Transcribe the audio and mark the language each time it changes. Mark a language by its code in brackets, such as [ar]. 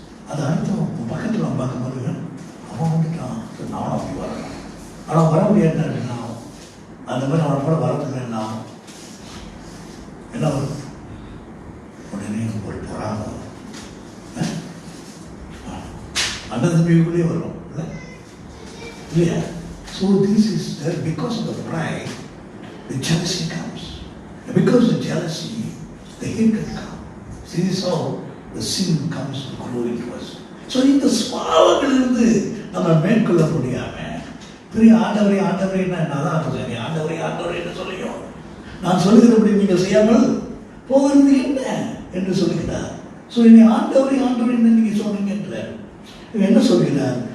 [ta] அது அடுத்தவன் பக்கத்தில் அவன் பார்க்கும்போது அவன் வந்துட்டான், நானும் அப்படி வரணும். ஆனால் வர முடியாது என்ன ஆகும்? அந்த மாதிரி அவனை கூட வரதுக்கு என்ன ஆகும்? என்ன வரும்? உடனே ஒரு பொறாம அண்ணன் தம்பிக்குள்ளே வரும் இல்லையா? [en] So this is that because of the pride, the jealousy comes. And because of jealousy, the hatred comes. This is how the sin comes to grow into us. [ta] So இந்த ஸ்வாவங்களிலிருந்து நம்ம மேற்கொள்ள முடியாம பெரிய ஆண்டவரே நான் தான் சொல்றேன், ஆண்டவரே என்று சொல்லியும் நான் சொல்லுகிறபடி நீங்கள் செய்யாமல் போகிறது என்ன என்று சொல்லுகிறார். ஸோ என்னை ஆண்டவரே என்ன நீங்க சொல்றீங்க என்றார். என்ன சொல்கிறார்?